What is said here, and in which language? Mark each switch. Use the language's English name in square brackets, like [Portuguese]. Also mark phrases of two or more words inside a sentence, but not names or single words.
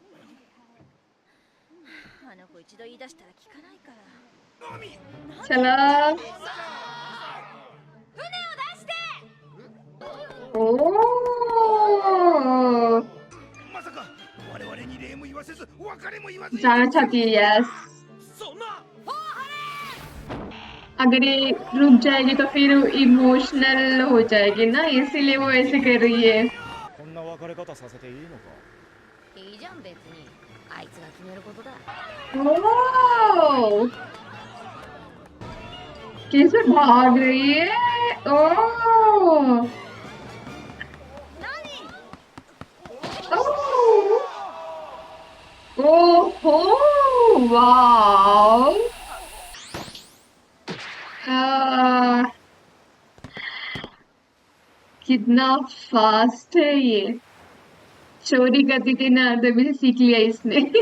[Japanese] あの子一度言い出したら聞かないから。ナミ、 [Hindi] चलो [Japanese] 船を出して。 ओह まさか我々に礼も言わせず別れも言わずに [Hindi] जाना चाहती है यस [Japanese] そんな。 [Hindi] अगर ये रुक जाएगी तो फिर इमोशनल हो जाएगी ना इसीलिए वो ऐसे कर रही है [Japanese] こんな別れ方させていいのか。いいじゃん別に。あいつが決めることだ。 [Hindi] ओह कैसे भाग रही है ओह ओहो वाओ कितना फास्ट है ये चोरी करती थी ना तभी से सीख लिया इसने